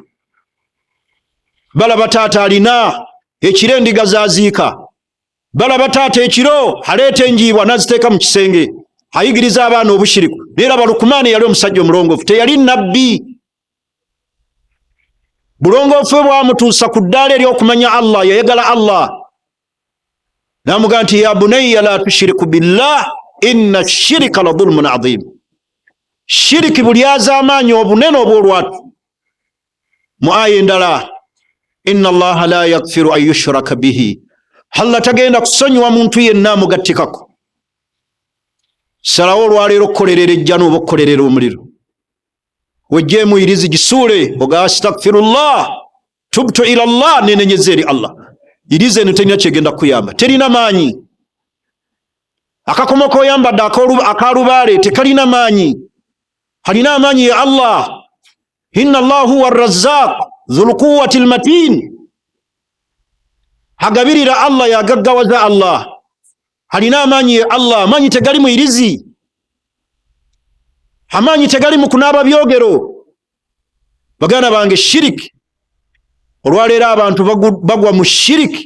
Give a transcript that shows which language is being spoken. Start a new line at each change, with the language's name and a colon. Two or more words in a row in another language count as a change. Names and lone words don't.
Ganda: Balaba taata alina ekiro endiga zaaziika, balaba taata ekiro aleeta enjiibwa n'aziteeka mu kisenge, ayigiriza abaana obushiriku. Naye laba Lukumaani yali omusajja omulongoofu, teyali nabbi. Bulongoofu bwe bwamutuusa ku ddaala ery'okumanya Allah, yayagala Allah. N'amugaa nti
Arabic: يا بني لا تشرك بالله إن الشرك لظلم عظيم.
Ganda: Shiriki bulyaza amaanyi obunene obw'olwatu. Mu aya endala,
Arabic: إن الله لا يغفر أن يشرك به,
Ganda: Allah tagenda kusonyiwa muntu yenna amugattikako. Salawo olwaleero okukolerera ejjana oba okukolerera omuliro. wejjemu irizi gisule oga
Arabic: أستغفر الله تبت إلى الله
Ganda: nenenyeze eri Allah. Irizi eno terina kyegenda kuyamba, terina maanyi. Akakomo koyambadde akalubaale tekalina maanyi, kalina amaanyi ya Allah.
Arabic: إن الله هو الرزاق ذو القوة المتين.
Ganda: Hagabirira Allah yagaggawaza Allah, kalina amaanyi ya Allah. Amaanyi tegali mu irizi, amaanyi tegali mu kunaaba byogero. Baganda bange, shiriki olwaleero abantu bagwa mu shiriki.